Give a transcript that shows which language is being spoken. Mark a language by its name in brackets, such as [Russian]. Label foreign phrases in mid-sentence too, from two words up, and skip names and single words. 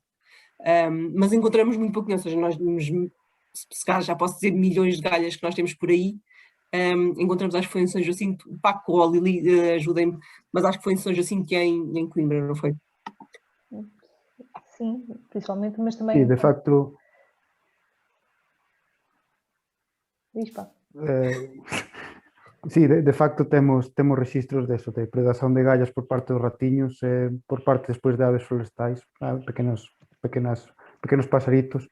[Portuguese] Mas encontramos muito pouco, ou seja, nós se calhar já posso dizer milhões de galhas que nós temos por aí. Encontramos, acho que foi em São Jacinto, o Paco ou a Lili, ajudem-me, mas acho que foi em São Jacinto e em Coimbra, não foi? Sim, principalmente, mas também... [Galician] Sí, de facto... Sí, de facto temos registros de predación de gallas por parte dos ratiños, por parte despois de aves florestais, pequenos pasaritos.